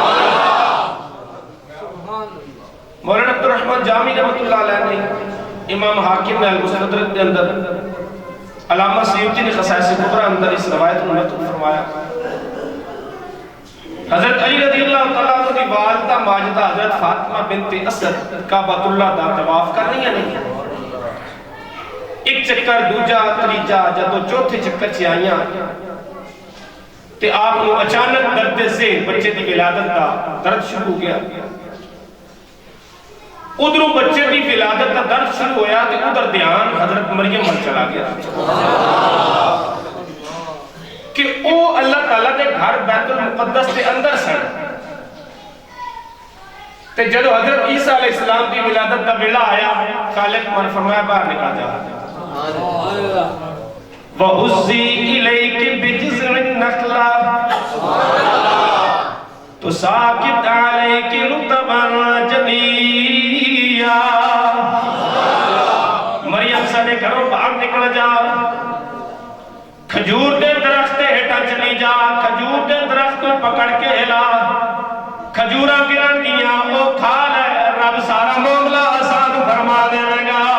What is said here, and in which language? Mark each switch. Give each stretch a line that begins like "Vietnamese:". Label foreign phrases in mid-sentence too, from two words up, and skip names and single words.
Urdu: مولانا عبد الرحمن جامی
Arabic: رحمۃ اللہ علیہ
Urdu: نے، امام حاکم نے المستدرک کے اندر، علامہ سیوطی نے خصائص کبریٰ اندر اس روایت کو نقل فرمایا۔
Punjabi: حضرت علی
Arabic: رضی اللہ تعالیٰ عنہ
Punjabi: کی والدہ ماجدہ حضرت فاطمہ بنت اسد کعبۃ اللہ دا طواف کرنی ہے نہیں، ایک چکر دوجا تریجا جدو چوتھے چکر چ آئیاں تے آپ کو اچانک درد ذہن بچے دی ولادت دا درد شروع ہو گیا۔ ادھروں بچے دی ولادت دا درد شروع ہویا تے ادھر دھیان حضرت مریم پر چلا گیا کہ او اللہ تعالیٰ دے گھر بیت المقدس دے اندر سن، تے جدو حضرت عیسیٰ
Arabic: علیہ السلام
Punjabi: دی ولادت دا ویلا آیا، خالق من فرمایا باہر نکال جا
Arabic: وَأُزِّي إِلَيْكِ بِجِزْعِ النَّخْلَةِ تُسَاقِطْ عَلَيْكِ رُطَبًا جَنِيًّا۔
Punjabi: مریم ساڑے گھروں باہر نکل جا، کھجور دے درخت ہٹا چلی جا، کھجور دے درخت کو پکڑ کے ہلا، کھجورہ گرن گیا وہ کھا لے، رب سارا معاملہ آسان فرما دے گا۔